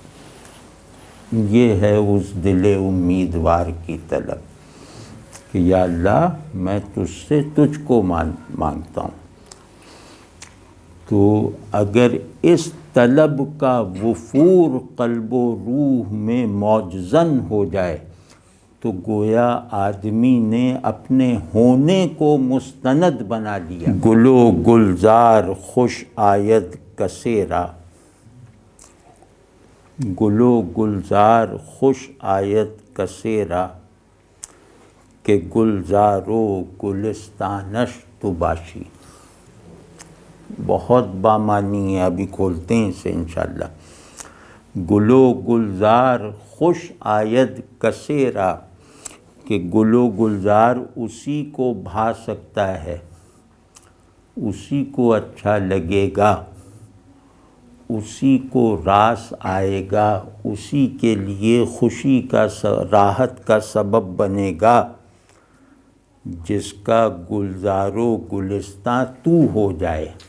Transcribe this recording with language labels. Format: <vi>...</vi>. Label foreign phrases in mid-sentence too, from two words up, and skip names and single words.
<ur>یہ ہے اس دل امیدوار کی طلب کہ یا اللہ میں تجھ سے تجھ کو مانگتا ہوں۔ تو اگر اس طلب کا وفور قلب و روح میں موجزن ہو جائے تو گویا آدمی نے اپنے ہونے کو مستند بنا لیا۔</ur> <fa>گل و گلزار خوش آید کسیرا، گل و گلزار خوش آید کسیرا کہ گلزار و گلستانش تو باشی۔</fa> <ur>بہت بامانی ہے، ابھی کھولتے ہیں اسے انشاءاللہ۔</ur> <fa>گل و گلزار خوش آید کسیرا</fa> <ur>کہ گل و گلزار اسی کو بھا سکتا ہے، اسی کو اچھا لگے گا، اسی کو راس آئے گا، اسی کے لیے خوشی کا راحت کا سبب بنے گا جس کا گلزار و گلستان تو ہو جائے۔</ur>